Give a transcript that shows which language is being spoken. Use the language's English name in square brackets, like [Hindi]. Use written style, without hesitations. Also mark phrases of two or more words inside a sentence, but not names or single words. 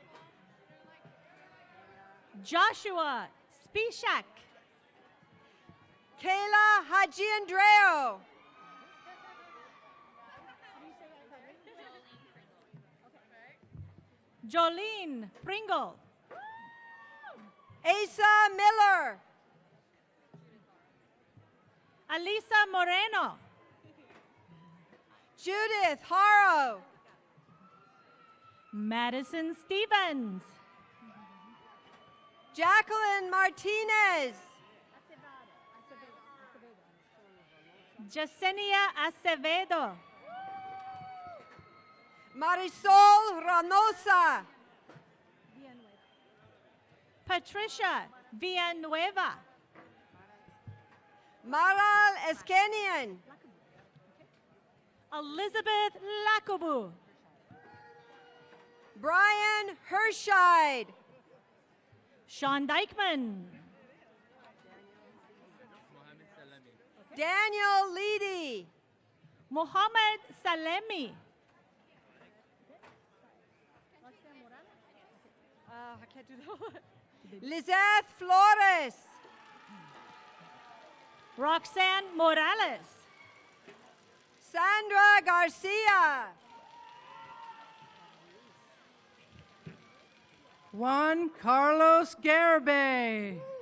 [English] Joshua Spishak. Kayla Haji Andreo. Jolene Pringle. Asa Miller. Alisa Moreno. Judith Haro. Madison Stevens. Jacqueline Martinez. Yesenia Acevedo. Marisol Ranosa. Patricia Villanueva. Maral Eskenian. Elizabeth Lakobu. Brian Herscheid. Sean Dykman. Daniel Leedy. Mohammed Salemi. I can't do that. Lizeth Flores. Roxanne Morales. Sandra Garcia. Juan Carlos Garibay.